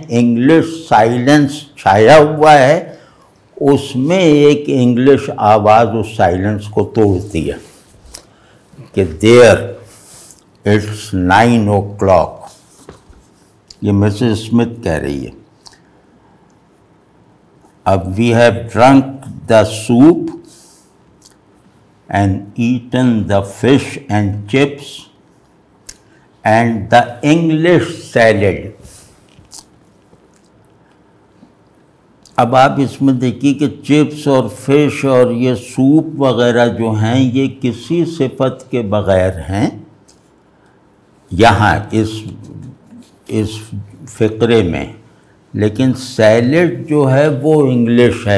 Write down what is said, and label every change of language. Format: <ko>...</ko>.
<ur>English silence چھایا ہوا ہے. اس میں ایک انگلش آواز اس سائلنس کو توڑتی ہے کہ</ur> <en>There it's 9 o'clock.</en> <ur>یہ مسز اسمتھ کہہ رہی ہے. اب</ur> <en>we have drunk the soup and eaten the fish and chips and the English salad.</en> <ur>اب آپ اس میں دیکھیے کہ چپس اور فش اور یہ سوپ وغیرہ جو ہیں یہ کسی صفت کے بغیر ہیں. یہاں اس فقرے میں لیکن سیلڈ جو ہے وہ انگلش ہے.</ur>